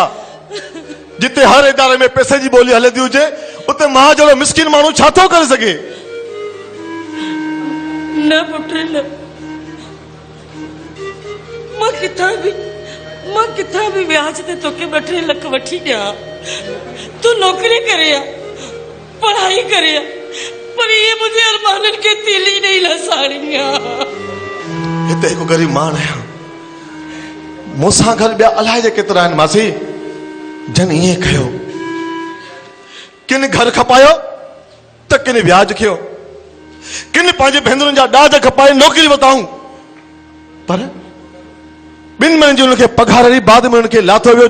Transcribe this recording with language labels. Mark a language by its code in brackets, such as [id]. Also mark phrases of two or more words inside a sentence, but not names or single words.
[sd] जिते हर इदारे में पैसे जी बोली हलंदी हुजे उते मां जहिड़ो मिस्किन माण्हू छा थो करे सघे? न पुट न, मां किथां बि व्याज ते तोखे 2-3 लख वठी ॾियां। तूं नौकरी करे आ, पढ़ाई करे आ, पर ये मुझे अरमाननि के तीली नहीं लसाणी आ। हिते हिकु ग़रीब माण्हू आहियां, मूंसां गॾु ॿिया अलाए जे केतिरा आहिनि मासी जन ईअं कयो। किन घर खपायो त किन व्याज खयो, किन पंहिंजे भेनरुनि जा ॾाज खपाए नौकरी वताऊं, पर 2 महीननि जी उनखे पघार ॾेई बाद में उनखे लाथो वियो।